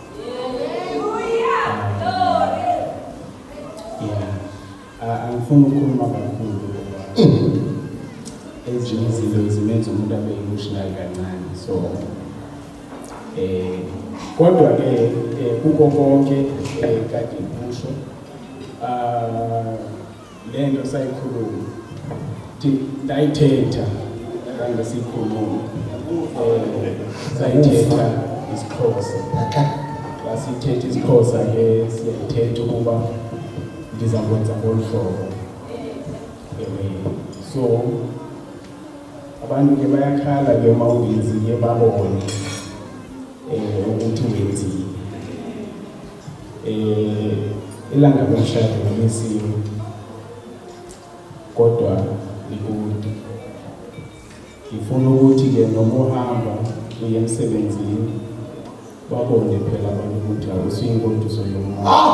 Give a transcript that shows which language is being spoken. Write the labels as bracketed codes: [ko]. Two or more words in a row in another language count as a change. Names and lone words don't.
[zu] Angifuni ukukhuluma kakhulu ngoba ezinye izinto zimenza umuntu abe emotional kancane so kodwa ke kuko konke kade ngisho lento sayikhuluma [xh] ndayithetha ngesikhulumo sayithetha isiXhosa sasithetha isiXhosa ke siyathetha ukuba ndizakwenza ngolu hlobo [zu] so abantu ke bayakhala ke uma ungenzile babone ukuthi wenzile ilanga lomshado ngemisiwe kodwa likude ngifuna ukuthi ke noma uhamba uye emsebenzini babone phela abantu ukuthi awusuyinkondiso yomuntu.